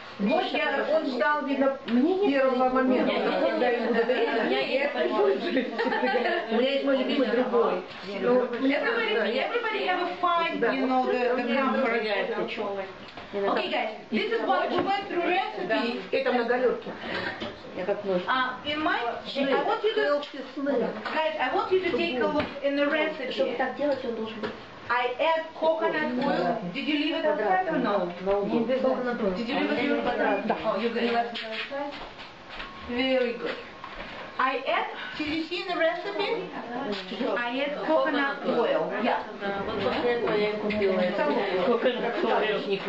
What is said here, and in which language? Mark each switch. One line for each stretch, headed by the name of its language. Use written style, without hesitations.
English: Вот он ждал, видно, первого момента, когда ему доверили. У меня есть мой любимый другой. Everybody have a find, you know, the comfort. Okay, guys, this is what we went through recipe.
Russian: Это многолетки.
English: In my, I want you to, guys, I want you to take a look in the recipe.
Russian: Чтобы так делать, он должен быть.
English: I add coconut oil. Did you leave it outside or no? No. Did you leave it outside? Oh, you left it outside? Very good. I add, did you see in the recipe? I add coconut oil. Yeah.
Russian: Вот после этого я купила coconut oil.